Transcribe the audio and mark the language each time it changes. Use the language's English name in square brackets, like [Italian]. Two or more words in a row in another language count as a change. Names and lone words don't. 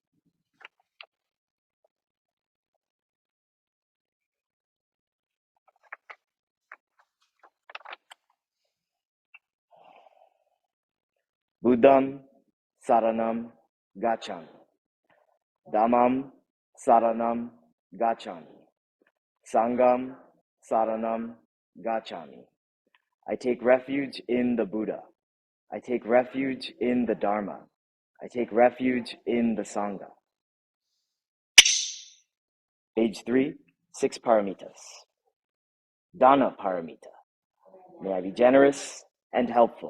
[Pali] Buddham Saranam Gacchami. Dhammam Saranam Gacchami. Sangam Saranam Gacchami. [English] I take refuge in the Buddha. I take refuge in the Dharma. I take refuge in the Sangha. Page 3, 6 paramitas. [Pali] Dana paramita. [English] May I be generous and helpful.